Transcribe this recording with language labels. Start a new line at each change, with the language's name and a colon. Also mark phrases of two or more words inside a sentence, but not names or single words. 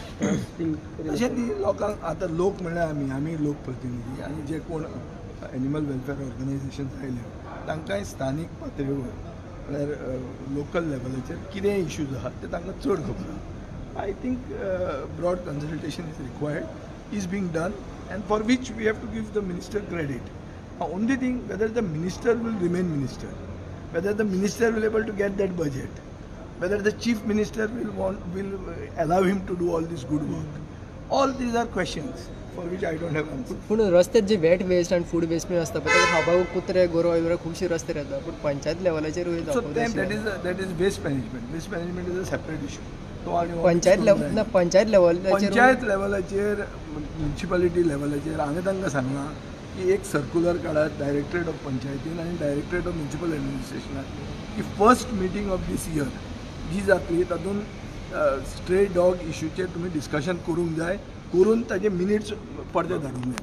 Konkani: अशें ती लोकांक आतां लोक म्हणल्यार आमी लोक प्रतिनिधी आनी जे कोण
English: animal welfare organisations
Konkani: आयले तांकांय स्थानीक पातळीवर म्हळ्यार
English: local level
Konkani: कितें इश्यूज आहात ते तांकां चड खबर आहा.
English: I think broad consultation is required, is being done and for which we have to give the minister credit. Only thing, whether the minister will remain minister, whether the minister will able to get that budget, whether the chief minister will allow him to do all this good work. All these are questions for which I don't have answer.
Konkani: पूण रस्त्यार जे
English: wet waste
Konkani: आनी
English: food waste
Konkani: बी आसता पळय ताका खावपाक कुत्रे गोरवां बिरवां खुबशे रस्ते येता, पूण पंचायत लेवलाचेर
English: So then that is waste management. Waste management is a separate issue.
Konkani: पंचायत लेवलाचेर पंचायत लेवलाचेर म्युनिसिपालिटी लेवलाचेर हांवें तांकां सांगलां की एक सर्क्युलर काडात
English: directorate of panchayat
Konkani: आनी
English: directorate of municipal administration
Konkani: की
English: first meeting of this year
Konkani: जी जातली तातूंत
English: stray dog issue
Konkani: तुमी डिस्कशन करूंक जाय, करून ताजे मिनिट्स पडते धाडूंक जाय.